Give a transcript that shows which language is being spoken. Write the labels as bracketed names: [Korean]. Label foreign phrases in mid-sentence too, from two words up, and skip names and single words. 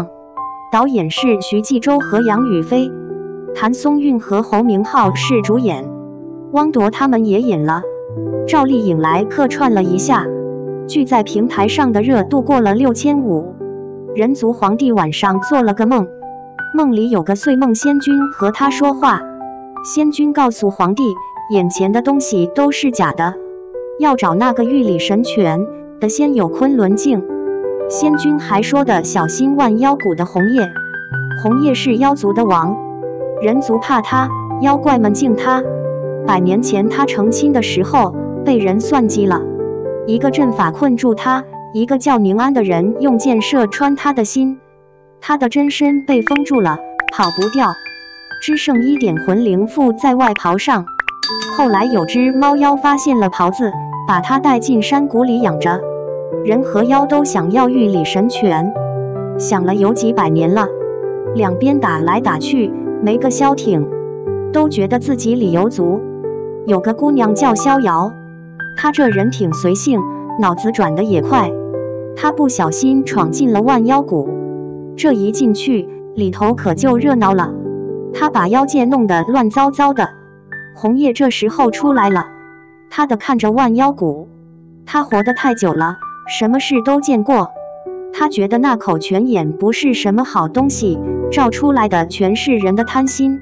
[Chinese] 導演是徐紀周和楊宇飛，譚松韻和侯明昊是主演，汪鐸他們也演了。趙麗穎來客串了一下。劇在平台上的熱度過了6500，人族皇帝晚上做了個夢，夢裡有個睡夢仙君和他說話，仙君告訴皇帝，眼前的東西都是假的，要找那個玉里神泉的先有昆崙鏡。仙君還說的小心萬妖谷的紅葉，紅葉是妖族的王，人族怕他，妖怪們敬他。100年前他成親的時候被人算計了，一個陣法困住他，一個叫寧安的人用箭射穿他的心，他的真身被封住了，跑不掉，只剩1 點魂靈附在外袍上。後來有只貓妖發現了袍子，把他帶進山谷裡養着。人和妖都想要玉里神泉，想了有幾百年了，兩邊打來打去沒個消停，都覺得自己理有足。有個姑娘叫逍遙，他這人挺隨性，腦子轉得也快。他不小心闖進了萬妖谷，這一進去，裡頭可就熱鬧了。他把妖界弄得亂糟糟的。紅葉這時候出來了，他的看着萬妖谷。他活得太久了，什麼事都見過。他覺得那口泉眼不是什麼好東西，照出來的全是人的貪心。